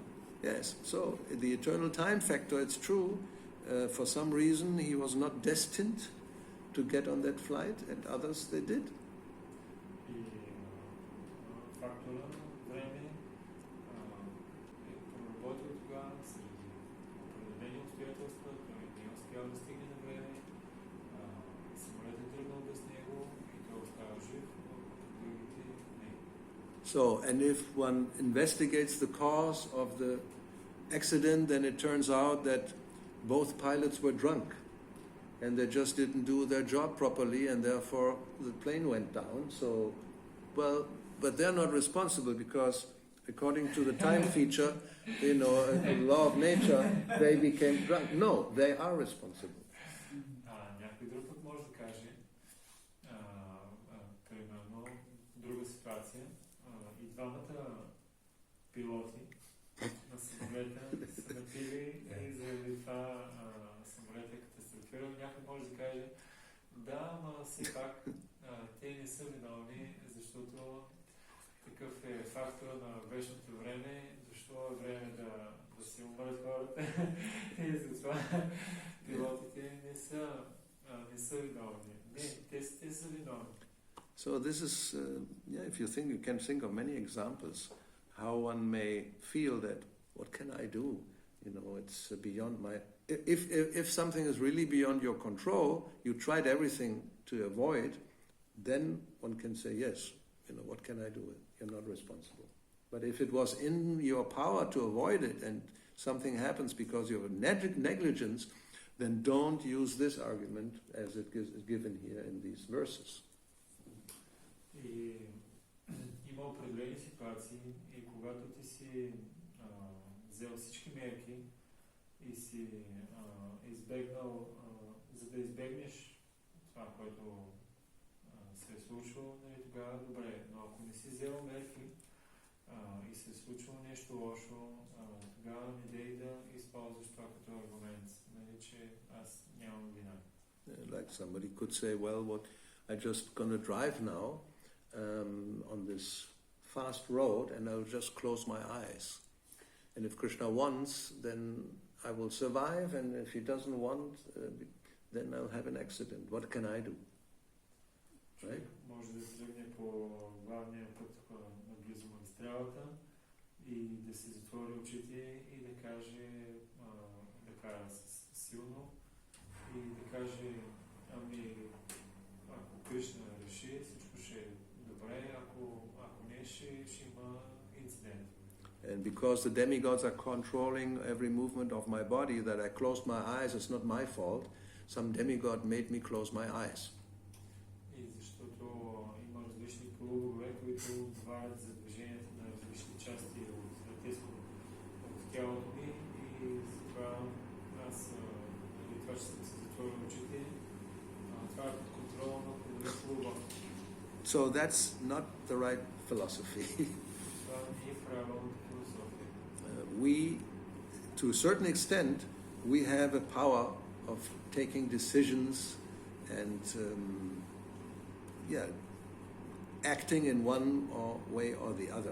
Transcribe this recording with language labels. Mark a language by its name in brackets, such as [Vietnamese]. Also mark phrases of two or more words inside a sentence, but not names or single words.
[English] Yes, so the eternal time factor, it's true. For some reason he was not destined to get on that flight, and others they did. [Bulgarian] И фактора време е проработил тогава среди определени обстоятелства, той не е успял да стигне на време, самолетът е тръгнал без него и той остава жив, но другите не. [English] So, and if one investigates the cause of the accident, then it turns out that both pilots were drunk and they just didn't do their job properly, and therefore the plane went down. So, well, but they're not responsible because according to the time feature, the law of nature, they became drunk. No, they are responsible. [Bulgarian] Някой друг път може да каже, примерно, друга ситуация, и двамата пилоти на самолета са напили и заради това самолета е катастрофирал. Някой може да каже, да, но все пак те не са виновни, защото такъв е фактора на вечното време, защо е време да си умрат хората и затова пилотите не са виновни. Не, те са виновни. [English] So this is, if you think, you can think of many examples how one may feel that, what can I do? It's beyond my... If something is really beyond your control, you tried everything to avoid, then one can say, yes, what can I do? You're not responsible. But if it was in your power to avoid it and something happens because you have negligence, then don't use this argument as it is given here in these verses. [Bulgarian] И има определени ситуации и когато ти си взел всички мерки и си избегнал, за да избегнеш това, което се е случило, тогава добре. Но ако не си взел мерки и се е случило нещо лошо, тогава не дей да използваш това като аргумент, че аз нямам вина. [English] Like somebody could say, well, I'm just going to drive now on this fast road and I'll just close my eyes. And if Krishna wants, then I will survive, and if he doesn't want, then I'll have an accident. What can I do? right? [Bulgarian] Може да тръгне по главния път наблизо магистралата и да си затвори очите и да каже, да кара силно и да каже, ами ако Кришна реши, всичко ще е добре, ако не, ще има инцидент. [English] And because the demigods are controlling every movement of my body, that I closed my eyes, it's not my fault. Some demigod made me close my eyes. [Bulgarian] И защото има различни полубогове, които отговарят за движението на различни части от тялото ми и затова аз, това, че съм си затворил очите, това е под контрола на полуба. [English] So that's not the right philosophy. [Bulgarian] Това не е правилната философия. [English] We, to a certain extent, we have a power of taking decisions and acting in one way or the other.